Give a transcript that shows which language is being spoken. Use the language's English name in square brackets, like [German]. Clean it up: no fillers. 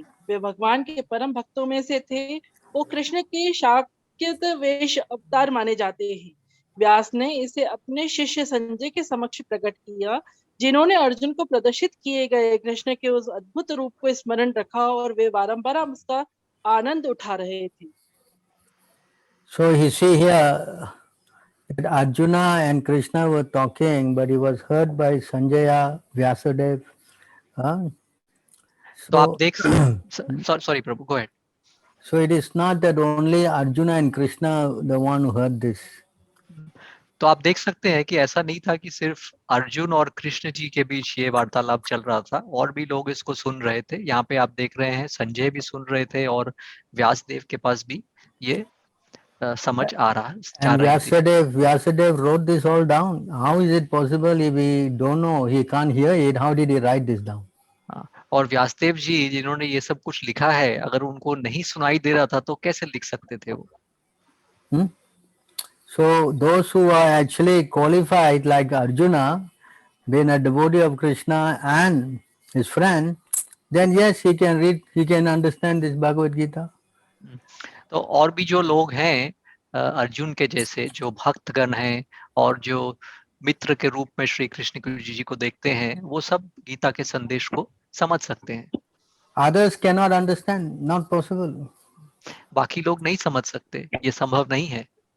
[Hindi] वे भगवान के परम भक्तों में से थे. वो कृष्ण के शाक्यत वेश अवतार माने जाते हैं. व्यास ने इसे अपने शिष्य संजय के समक्ष प्रकट किया, जिन्होंने अर्जुन को प्रदर्शित किए गए कृष्ण के उस अद्भुत रूप को स्मरण रखा और वे बारंबार उसका आनंद उठा रहे थे. [English] So you see here that Arjuna and Krishna were talking, but he was heard by Sanjaya, Vyasadeva. [Hindi] तो आप देख [English] sorry [Hindi] Prabhu, [English] go ahead. So it is not that only Arjuna and Krishna the one who heard this. [Hindi] तो आप देख सकते हैं कि ऐसा नहीं था कि सिर्फ अर्जुन और कृष्ण जी के बीच ये वार्तालाप चल रहा था, और भी लोग इसको सुन रहे थे. यहाँ पे आप देख रहे हैं संजय भी सुन रहे थे और व्यासदेव के पास भी ये समझ आ रहा है. [English] And Vyasadeva wrote this all down. How is it possible if we don't know, he can't hear it, how did he write this down? [Hindi] और व्यासदेव जी जिन्होंने ये सब कुछ लिखा है, अगर उनको नहीं सुनाई दे रहा था तो कैसे लिख सकते थे वो? [English] So those who are actually qualified, like Arjuna, being a devotee of Krishna and his friend, then yes, he can read, he can understand this Bhagavad Gita. [Hindi] तो और भी जो लोग हैं अर्जुन के जैसे, जो भक्तगण हैं और जो मित्र के रूप में श्री कृष्ण जी को देखते हैं, वो सब गीता के संदेश को समझ सकते हैं। [English] Others cannot understand, not possible. [Hindi] बाकी लोग नहीं समझ सकते, ये संभव नहीं है।